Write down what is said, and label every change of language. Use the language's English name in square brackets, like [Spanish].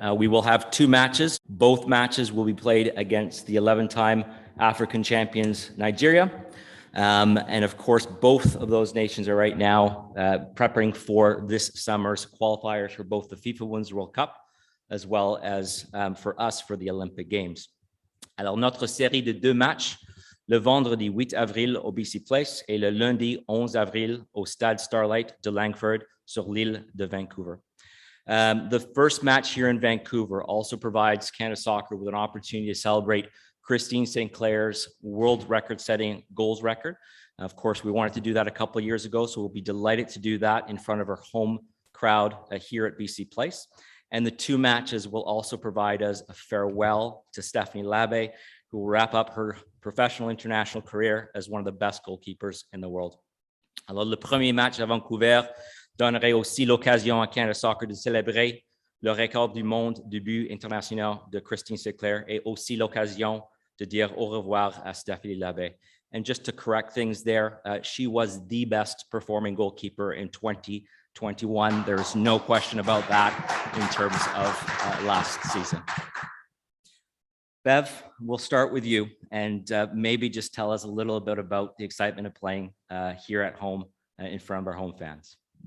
[English] We will have 2 matches. Both matches will be played against the 11-time African champions, Nigeria. And of course, both of those nations are right now preparing for this summer's qualifiers for both the FIFA Women's World Cup, as well as for us for the Olympic Games. [French] Alors, notre série de 2 matchs, le vendredi 8 avril au BC Place et le lundi 11 avril au Stade Starlight de Langford sur l'île de Vancouver. [English] The first match here in Vancouver also provides Canada Soccer with an opportunity to celebrate Christine St. Clair's world record-setting goals record. Of course, we wanted to do that a couple of years ago, so we'll be delighted to do that in front of our home crowd here at BC Place. And the 2 matches will also provide us a farewell to Stephanie Labbé, who will wrap up her professional international career as one of the best goalkeepers in the world. [French] Alors, le premier match à Vancouver donnerait aussi l'occasion à Canada Soccer de célébrer le record du monde du but international de Christine Sinclair et aussi l'occasion de dire au revoir à Stephanie Labbé. [English] And just to correct things there, she was the best performing goalkeeper in 2021. There's no question about that in terms of last season. Bev, we'll start with you, and maybe just tell us a little bit about the excitement of playing here at home in front of our home fans.